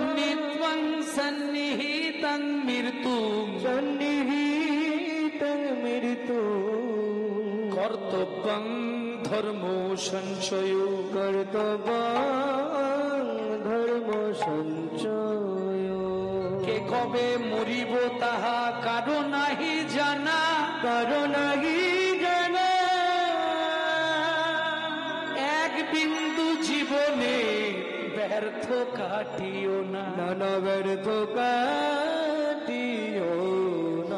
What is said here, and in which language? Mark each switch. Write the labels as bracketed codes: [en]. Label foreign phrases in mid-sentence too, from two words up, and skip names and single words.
[sa] नित्वं सन्निहितं मृत्युं सन्निहितं मृत्युं कर्तव्यं धर्मो संशयो कर्तव्यं धर्म सञ्चय [bn] কে কবে মরিব তাহা কারো নাহি জানা, কারো নাহি জানা এক বিন্দু জীবনে ব্যর্থ কাটিও না, নানা ব্যর্থ কাটিও না